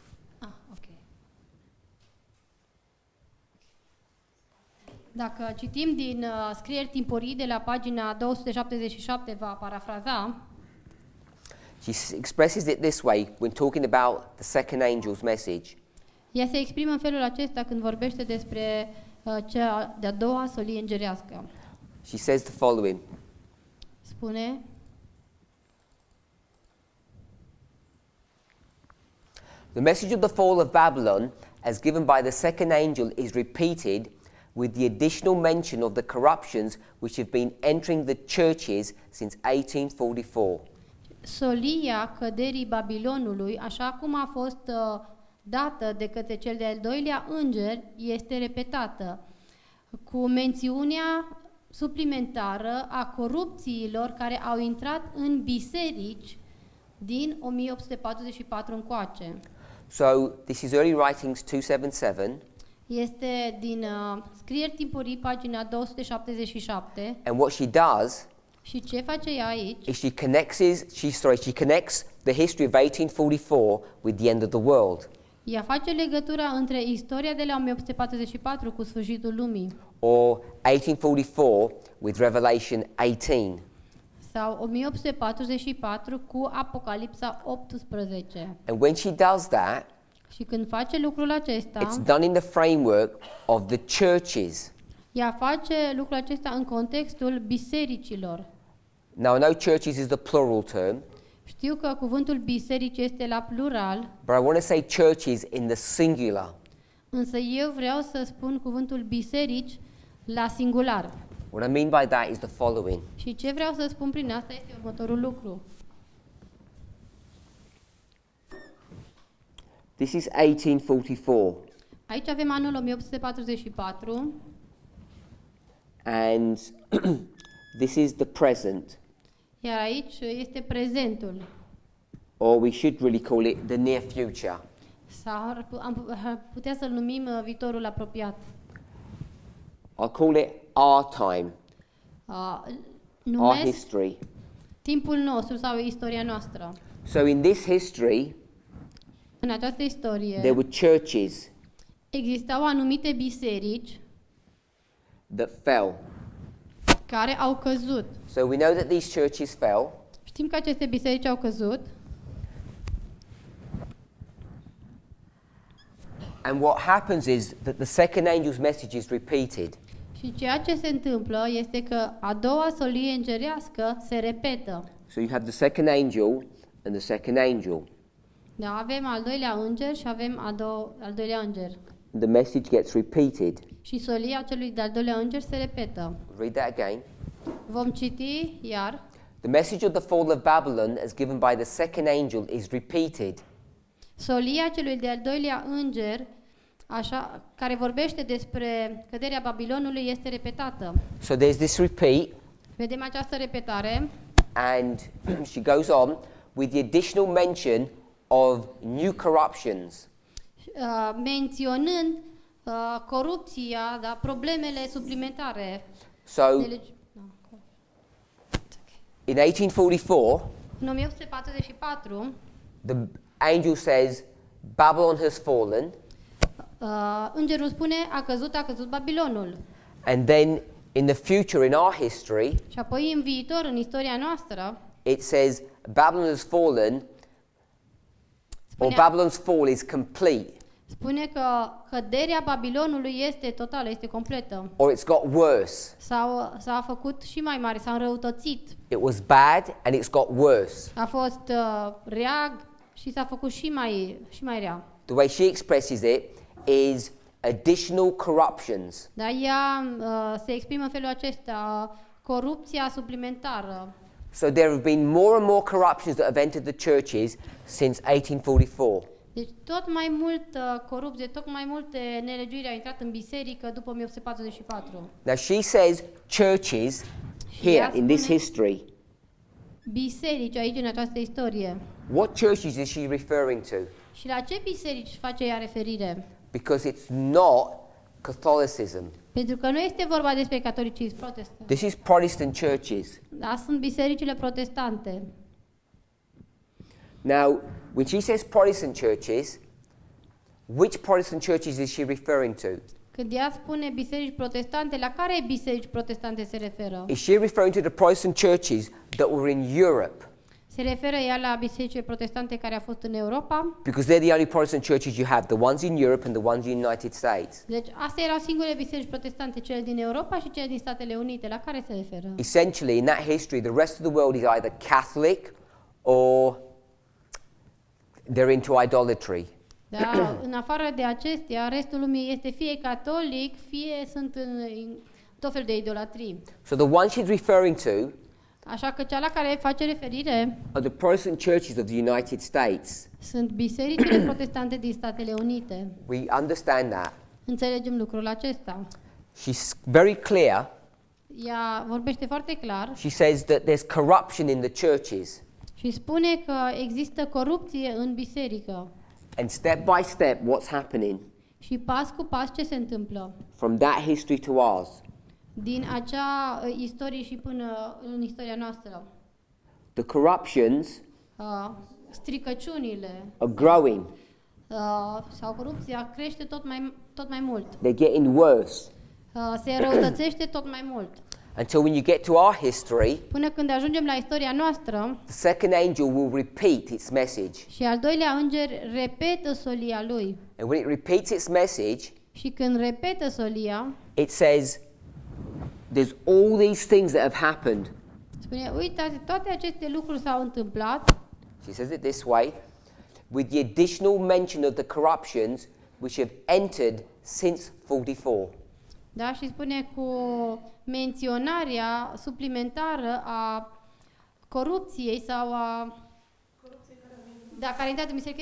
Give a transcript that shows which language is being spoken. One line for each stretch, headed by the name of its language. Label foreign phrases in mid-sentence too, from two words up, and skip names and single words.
Romanian: Ok. Dacă citim din scrieri timpurii de la pagina 277, va parafraza,
English: She expresses it this way when talking about the second angel's message.
Romanian: ea se exprimă în felul acesta când vorbește despre cea de-a doua solie îngerească.
English: She says the following:
Romanian: Spune:
English: The message of the fall of Babylon, as given by the second angel, is repeated with the additional mention of the corruptions which have been entering the churches since 1844.
Romanian: Solia căderii Babilonului, așa cum a fost dată de către cel de-al doilea înger, este repetată, cu mențiunea suplimentară a corupțiilor care au intrat în biserici din 1844 încoace.
English: So this is Early Writings 277,
Romanian: Este din scrieri timpurii, pagina 277.
English: and what she does
Romanian: Și ce face ea aici?
English: is she connects the history of 1844 with the end of the world,
Romanian: Ea face legătura între istoria de la 1844 cu sfârșitul lumii,
English: or 1844 with Revelation 18.
Romanian: sau 1844 cu Apocalipsa 18.
English: And when she does that,
Romanian: Și când face lucrul acesta,
English: it's done in the framework of the churches.
Romanian: ea face lucrul acesta în contextul bisericilor.
English: Now, I know churches is the plural term,
Romanian: Știu că cuvântul biserici este la plural,
English: but I want to say churches in the singular.
Romanian: însă eu vreau să spun cuvântul biserici la singular.
English: What I mean by that is the following.
Romanian: Și ce vreau să spun prin asta este următorul lucru.
English: This is 1844,
Romanian: Aici avem anul 1844
English: and this is the present,
Romanian: iar aici este prezentul.
English: or we should really call it the near future.
Romanian: Sau am putea să-l numim viitorul apropiat.
English: I'll call it our time, our
Romanian: Numesc
English: history.
Romanian: timpul nostru sau istoria noastră.
English: So in this history,
Romanian: În această
English: there
Romanian: istorie
English: were churches
Romanian: existau anumite biserici
English: that fell.
Romanian: care au căzut.
English: So we know that these churches fell,
Romanian: Știm că aceste biserici au căzut
English: and what happens is that the second angel's message is repeated.
Romanian: și ceea ce se întâmplă este că a doua solie îngerească se repetă.
English: So you have the second angel and the second angel.
Romanian: Da, avem al doilea înger și avem al doilea înger.
English: The message gets repeated.
Romanian: Și solia celui de-al doilea înger se repetă.
English: Read that again.
Romanian: Vom citi iar.
English: The message of the fall of Babylon as given by the second angel is repeated.
Romanian: Solia celui de-al doilea înger, așa, care vorbește despre căderea Babilonului, este repetată.
English: So there's this repeat,
Romanian: Vedem această repetare
English: and she goes on with the additional mention of new corruptions.
Romanian: Menționând corupția, da, problemele suplimentare.
English: So in 1844,
Romanian: În 1844,
English: the angel says, Babylon has fallen,
Romanian: îngerul spune, a căzut Babilonul.
English: and then in the future, in our history,
Romanian: Și apoi în viitor, în istoria noastră,
English: it says Babylon has fallen, or
Romanian: spunea-
English: Babylon's fall is complete,
Romanian: spune că căderea Babilonului este totală, este completă.
English: or it's got worse.
Romanian: S-a făcut și mai mare, s-a înrăutățit.
English: It was bad and it's got worse.
Romanian: A fost rea și s-a făcut și mai rea.
English: The way she expresses it is additional corruptions.
Romanian: Dar ea se exprimă în felul acesta, corupția suplimentară.
English: So there have been more and more corruptions that have entered the churches since 1844.
Romanian: Deci tot mai mult corupție, tot mai multe nelegiuiri au intrat în biserică după 1844.
English: Now she says churches here in this history.
Romanian: Biserici aici în această istorie.
English: What churches is she referring to?
Romanian: Și la ce biserici face ea referire?
English: Because it's not Catholicism.
Romanian: Pentru că nu este vorba despre catolicism protestant.
English: This is Protestant churches.
Romanian: Da, sunt bisericile protestante.
English: Now, when she says Protestant churches, which Protestant churches is she referring to?
Romanian: Când ea spune biserici protestante, la care biserici protestante se referă?
English: Is she referring to the Protestant churches that were in Europe?
Romanian: Se referă ea la bisericile protestante care au fost în Europa?
English: Because they're the only Protestant churches you have, the ones in Europe and the ones in the United States.
Romanian: Deci astea erau singurele biserici protestante, cele din Europa și cele din Statele Unite. La care se referă?
English: Essentially, in that history, the rest of the world is either Catholic or they're into idolatry.
Romanian: Da, în afară de acestea, restul lumii este fie catolic, fie sunt în tot fel de idolatrii.
English: So the one she's referring to
Romanian: Așa că cea la care face referire
English: are the Protestant churches of the United States.
Romanian: sunt bisericile protestante din Statele Unite.
English: We understand that.
Romanian: Înțelegem lucrul acesta.
English: She's very clear.
Romanian: Ea vorbește foarte clar
English: She says that there's corruption in the churches.
Romanian: și spune că există corupție în biserică.
English: And step by step, what's happening
Romanian: Și pas cu pas ce se întâmplă?
English: from that history to ours?
Romanian: Din acea istorie și până în istoria noastră.
English: The corruptions
Romanian: Stricăciunile
English: are growing.
Romanian: sau corupția crește tot mai mult.
English: They're getting worse.
Romanian: Se răutățește tot mai mult.
English: Until when you get to our history,
Romanian: Până când ajungem la istoria noastră
English: the second angel will repeat its message.
Romanian: și al doilea înger repetă solia lui.
English: And when it repeats its message,
Romanian: Și când repetă solia,
English: it says, there's all these things that have happened.
Romanian: spune, uitați, toate aceste lucruri s-au întâmplat.
English: She says it this way, with the additional mention of the corruptions which have entered since 44.
Romanian: Da, și spune cu menționarea suplimentară a corupției sau a care a intrat în biserică.